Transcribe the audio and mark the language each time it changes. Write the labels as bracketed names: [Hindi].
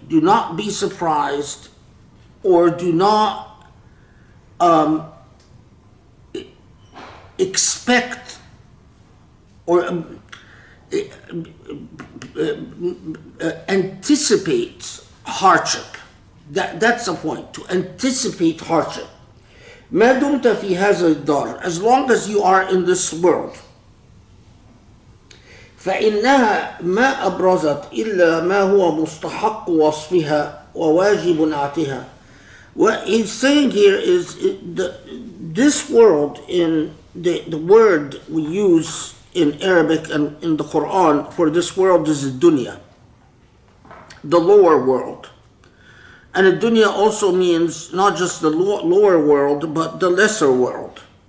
[English] Do not be surprised, or do not expect or anticipate hardship. That's the point, to anticipate hardship. [Arabic] ما دمت في هذا الدار, [English] as long as you are in this world. [Arabic] فإنها ما أبرزت إلا ما هو مستحق وصفها وواجب نعتها. [English] What he's saying here is this world, in the word we use in Arabic and in the Quran for this world is the dunya, the lower world. And the dunya also means not just the lower world, but the lesser world.